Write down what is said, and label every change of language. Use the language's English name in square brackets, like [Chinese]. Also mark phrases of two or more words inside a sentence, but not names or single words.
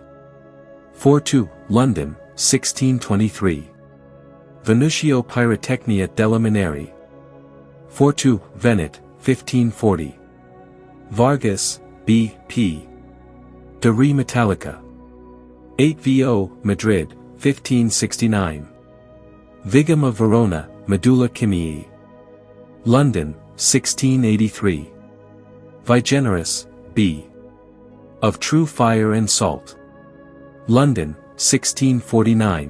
[English] 4-2, London, 1623. [Italian] Venutio Pyrotechnia della Mineri. [English] 4-2, Venet, 1540. [Latin] Vargas, B. P. De Re Metallica. [English] 8vo, Madrid, 1569. [Latin] Vigam of Verona, Medulla Chemiae. [English] London, 1683. Vigenerus, B. Of True Fire and Salt. London, 1649.